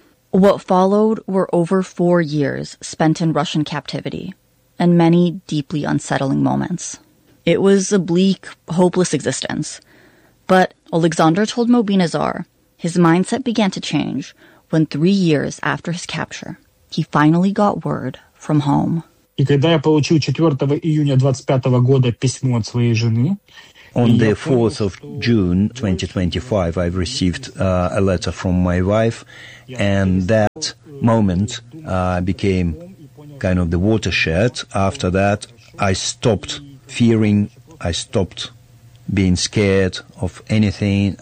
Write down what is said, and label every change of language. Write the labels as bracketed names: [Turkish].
[English] What followed were over 4 years spent in Russian captivity and many deeply unsettling moments. It was a bleak, hopeless existence. But Oleksandr told Mobina Zar his mindset began to change when 3 years after his capture, he finally got word from home. [Russian] И когда я получил 4 июня 2025 года письмо от своей жены, [English] On the 4th of June, 2025, I've received a letter from my wife, and that moment became kind of the watershed. After that, I stopped fearing, I stopped being scared of anything.